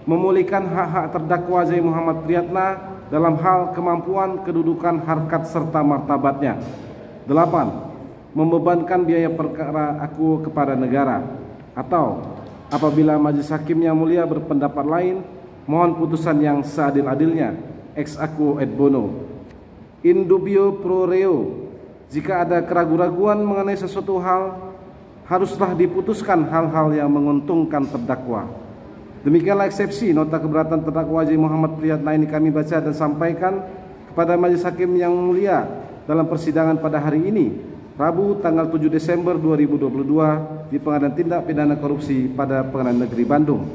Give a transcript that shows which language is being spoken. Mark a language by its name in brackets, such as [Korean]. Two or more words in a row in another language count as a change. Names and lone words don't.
[Indonesian] Memulihkan hak-hak terdakwa Ajai Muhammad Priyatna dalam hal kemampuan, kedudukan, harkat, serta martabatnya. 8. Membebankan biaya perkara aku kepada negara, atau apabila majelis hakim yang mulia berpendapat lain, mohon putusan yang seadil-adilnya [Latin] ex aequo et bono. In dubio pro reo, [Indonesian] jika ada keraguan-raguan mengenai sesuatu hal, haruslah diputuskan hal-hal yang menguntungkan terdakwa. Demikianlah eksepsi nota keberatan terdakwa Ajai Muhammad Priyatna ini kami baca dan sampaikan kepada majelis hakim yang mulia dalam persidangan pada hari ini, Rabu tanggal 7 Desember 2022 di Pengadilan Tindak Pidana Korupsi pada Pengadilan Negeri Bandung.